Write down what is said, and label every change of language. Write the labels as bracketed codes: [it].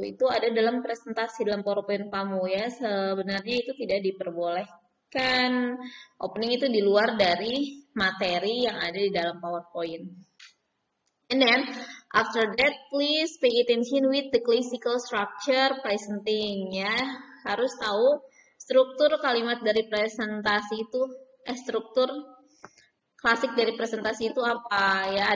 [id] Itu ada dalam presentasi dalam PowerPoint kamu ya. Sebenarnya itu tidak diperbolehkan. Opening itu di luar dari materi yang ada di dalam PowerPoint. [en] And then after that, please pay attention with the classical structure presenting ya. [id] Harus tahu struktur kalimat dari presentasi itu, struktur klasik dari presentasi itu apa ya.